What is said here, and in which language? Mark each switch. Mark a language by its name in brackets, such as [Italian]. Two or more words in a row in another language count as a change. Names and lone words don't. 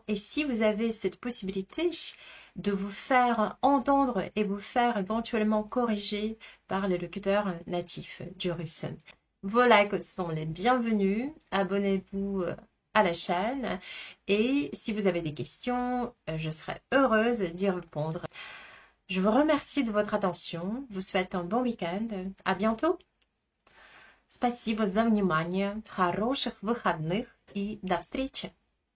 [French] Et si vous avez cette possibilité de vous faire entendre et vous faire éventuellement corriger par les locuteurs natifs du russe. Vos likes sont les bienvenus. Abonnez-vous à la chaîne et si vous avez des questions, je serai heureuse d'y répondre. Je vous remercie de votre attention, vous souhaite un bon week-end, à bientôt. [Russian] Спасибо за внимание, хороших выходных и до встречи!